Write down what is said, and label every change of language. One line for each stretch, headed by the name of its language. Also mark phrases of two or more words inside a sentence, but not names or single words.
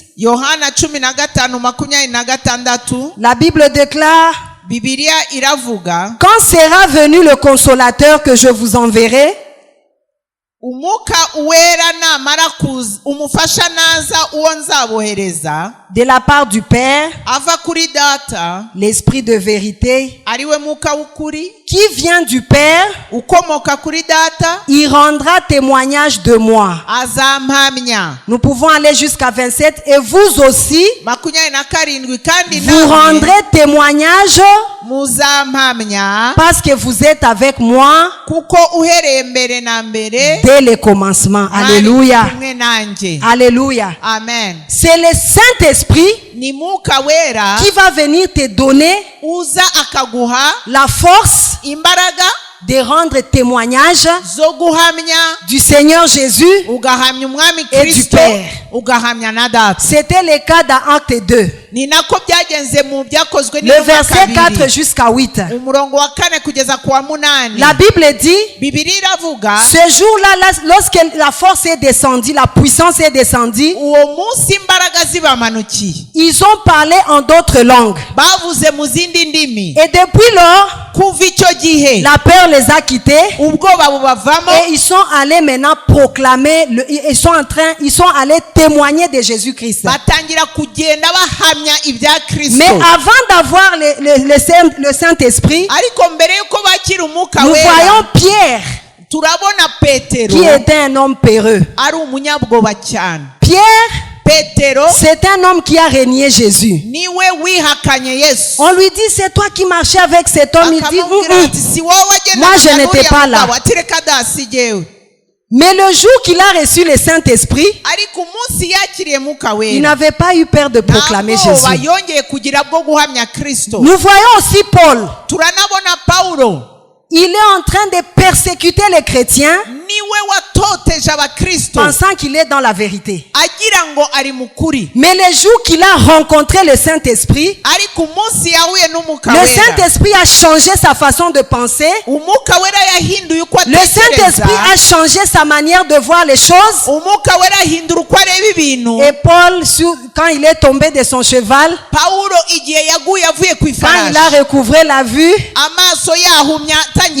Kinyarwanda: Yohana 15:26,
French: la Bible déclare,
Kinyarwanda: Bibiliya iravuga,
French: quand sera venu le consolateur que je vous enverrai,
Kinyarwanda: umwuka wera namara kuza, umufasha naza uwo nzabohereza
French: de la part du Père,
Kinyarwanda: ava kuri data,
French: l'Esprit de vérité,
Kinyarwanda: ariwe mwuka w'ukuri
French: qui vient du Père,
Kinyarwanda: ukomoka kuri data,
French: il rendra témoignage de moi.
Kinyarwanda: azampamya.
French: Nous pouvons aller jusqu'à 27, et vous aussi,
Kinyarwanda: 27, kandi
French: vous rendrez témoignage
Kinyarwanda: muzampamya
French: parce que vous êtes avec moi
Kinyarwanda: kuko uhereye mbere na mbere
French: dès le commencement. Alléluia.
Kinyarwanda: ari kumwe nanjye. Alléluia. Amen.
French: C'est le Saint-Esprit
Kinyarwanda: ni mwuka wera
French: qui va venir te donner
Kinyarwanda: uza akaguha
French: la force
Kinyarwanda: imbaraga
French: de rendre témoignage
Kinyarwanda: zo guhamya,
French: du Seigneur Jésus
Kinyarwanda: ugahamya umwami
French: et du
Kinyarwanda: Kristo,
French: Père.
Kinyarwanda: ugahamya na data.
French: C'était le cas dans Acte 2,
Kinyarwanda: ni nako byagenze mu byakozwe
French: le verset 4 jusqu'à 8.
Kinyarwanda: umurongo wa 4 kugeza ku wa 8.
French: La Bible dit,
Kinyarwanda: Bibiliya iravuga,
French: ce jour-là, lorsque la force est descendue, la puissance est descendue,
Kinyarwanda: uwo munsi imbaraga zibamanukiye,
French: ils ont parlé en d'autres langues.
Kinyarwanda: bavuze mu zindi ndimi.
French: Et depuis lors,
Kinyarwanda: kuva icyo gihe
French: la peur les a quittés
Kinyarwanda: ubwoba bubavamo,
French: et ils sont allés maintenant proclamer, ils sont allés témoigner de Jésus-Christ.
Kinyarwanda: batangira kugenda bahamya ibya Kristo.
French: Mais avant d'avoir le Saint-Esprit,
Kinyarwanda: ariko mbere yuko bakira umwuka
French: nous
Kinyarwanda: wera,
French: voyons Pierre,
Kinyarwanda: turabona Petero
French: qui était un homme peureux.
Kinyarwanda: ari umunyabwoba cyane.
French: Pierre,
Kinyarwanda: Petero
French: c'est un homme qui a régné Jésus. niwe wihakanye Yesu. On lui dit, c'est toi qui marchais avec cet homme. Il dit,
Kinyarwanda: akamubwira ati si wowe
French: Moi, je
Kinyarwanda: wagendaga
French: n'étais
Kinyarwanda: n'uriya
French: pas là.
Kinyarwanda: mugabo, ati reka da si jyewe.
French: Mais le jour qu'il a reçu le Saint-Esprit,
Kinyarwanda: ariko umunsi yakiriye mwuka
French: il
Kinyarwanda: wera,
French: n'avait pas eu peur de proclamer
Kinyarwanda: nta bwoba
French: Jésus.
Kinyarwanda: yongeye kugira bwo guhamya Kristo.
French: Nous voyons aussi Paul.
Kinyarwanda: turanabona Paulo
French: Il est en train de persécuter les chrétiens
Kinyarwanda: niwe watoteza yatoteje abakristo
French: pensant qu'il est dans la vérité.
Kinyarwanda: agira ngo ari mukuri,
French: Mais le jour qu'il a rencontré le Saint-Esprit,
Kinyarwanda: ariko umunsi yahuye n'umwuka
French: le
Kinyarwanda: wera,
French: Saint-Esprit a changé sa façon de penser.
Kinyarwanda: umwuka wera yahinduye uko
French: Le Saint-Esprit
Kinyarwanda: atekereza,
French: a changé sa manière de voir les choses.
Kinyarwanda: umwuka wera ahindura uko areba ibintu.
French: Et Paul, quand il est tombé de son cheval,
Kinyarwanda: Pawulo igihe yaguye avuye ku
French: quand il a
Kinyarwanda: ifarashi,
French: recouvré la vue,
Kinyarwanda: amaso yahumye atangiye